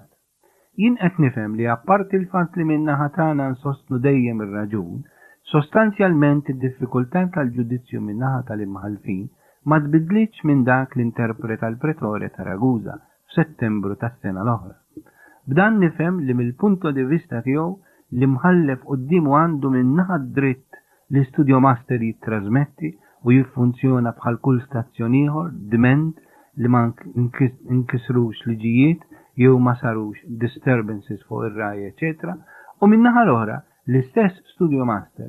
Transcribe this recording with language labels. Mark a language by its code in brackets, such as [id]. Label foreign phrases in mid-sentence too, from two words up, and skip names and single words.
[mt] Jien qed nifhem li apparti l-fatt li min-naħa tagħna nsostnu dejjem ir-raġun, sostanzjalment id-diffikultà tal-ġudizzju min-naħa tal-imħalfin ma tbidlitx minn dak li interpreta l-Pretore ta' Ragusa f'Settembru tas-sena l-oħra. B'dan nifhem li mill- [it] punto di vista [mt] tiegħu li mħallef quddiemu għandu min-naħa dritt li Studio Master jittrażmetti u jiffunzjona bħal kull stazzjon ieħor diment li ma nkisrux liġijiet jew ma sarux disturbances fuq ir-raj, eċetera, u min-naħa l-oħra l-istess Studio Master